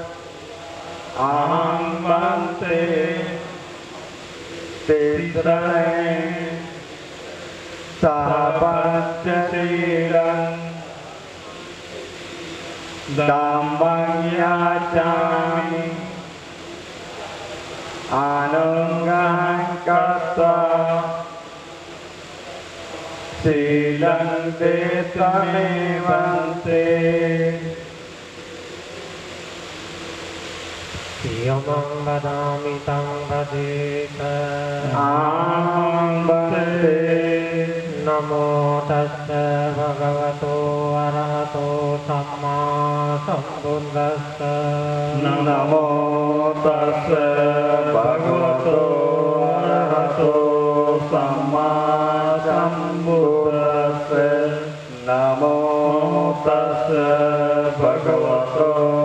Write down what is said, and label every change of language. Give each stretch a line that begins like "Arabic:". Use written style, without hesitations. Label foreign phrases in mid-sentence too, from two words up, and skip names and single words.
Pali: अहं बन्ते तीसरेण सह पंचशीलं धम्मं याचामि अनुग्रहं कृत्वा शीलं देशमेवन्ते यमं वदामि तं वदेत अहं वन्दे नमो तस्स भगवतो अरहतो सम्मा सम्बुद्धस्स नमो तस्स भगवतो अरहतो सम्मा सम्बुद्धस्स नमो तस्स भगवतो